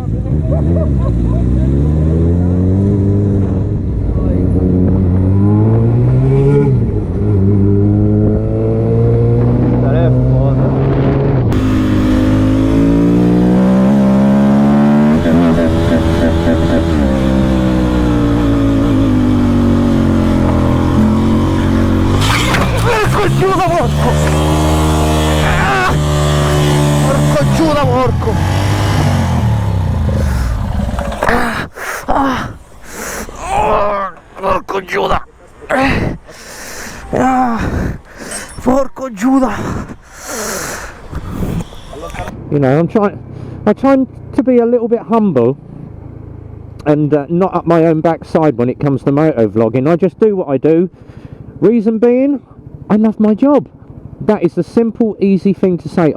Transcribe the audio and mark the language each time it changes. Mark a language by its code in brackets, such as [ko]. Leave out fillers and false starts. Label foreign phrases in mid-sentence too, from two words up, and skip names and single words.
[pt] Cara, é foda. [it] Giuda, porco! Porco Giuda, porco! Porco Giuda! Porco Giuda! [en] You know, I try to be a little bit humble and not up my own backside when it comes to moto vlogging. I just do what I do. Reason being, I love my job. That is the simple, easy thing to say.